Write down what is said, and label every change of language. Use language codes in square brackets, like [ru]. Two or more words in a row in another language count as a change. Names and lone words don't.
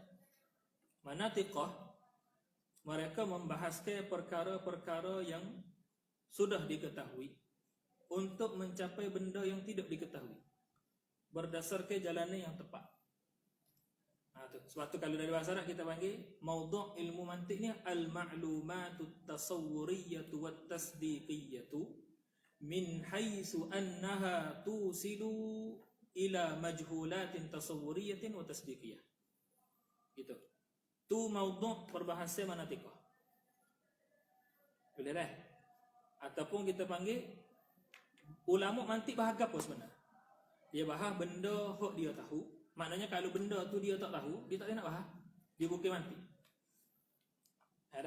[ms] Manatiqah, mereka membahaskan perkara-perkara yang sudah diketahui untuk mencapai benda yang tidak diketahui berdasarkan jalannya yang tepat. Sebab tu kalau dari bahasa Arab kita panggil maudhu' ilmu mantik ni [ar] المعلومات التصورية والتصديقية من حيث أنها توصل إلى مجهولات تصورية وتصديقية. [ms] Gitu. Tu maudhu' perbahasan manatiqah. Boleh dah? Ataupun kita panggil ulama mantik bahas apa sebenarnya? Dia bahas benda hok dia tahu. Maknanya kalau benda tu dia tak tahu, dia tak boleh nak bahas. Dia bukan mantik. Ada.